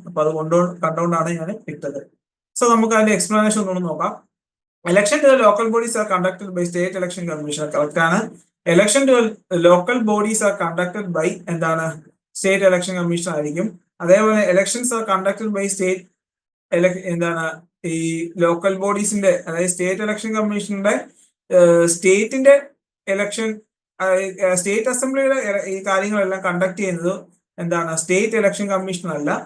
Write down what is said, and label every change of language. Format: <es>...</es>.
<ml>അപ്പൊ അത് കണ്ടുകൊണ്ടാണ് ഞാൻ ഇട്ടത്. സോ നമുക്ക് അതിന്റെ എക്സ്പ്ലനേഷൻ ഒന്നുകൂടെ നോക്കാം.</ml> <en>Election to the local bodies are conducted by state election commissioner. Correct ആണ്. Election to local bodies are conducted by എന്താണ് state election commission ആയിരിക്കും.</en> <ml>അതേപോലെ</ml> <en>elections are conducted by state</en> <ml>എന്താണ് ഈ ലോക്കൽ ബോഡീസിന്റെ അതായത് സ്റ്റേറ്റ് ഇലക്ഷൻ കമ്മീഷന്റെ സ്റ്റേറ്റിന്റെ ഇലക്ഷൻ സ്റ്റേറ്റ് അസംബ്ലിയുടെ ഈ കാര്യങ്ങളെല്ലാം കണ്ടക്ട് ചെയ്യുന്നത് എന്താണ് സ്റ്റേറ്റ് ഇലക്ഷൻ കമ്മീഷൻ അല്ല.</ml>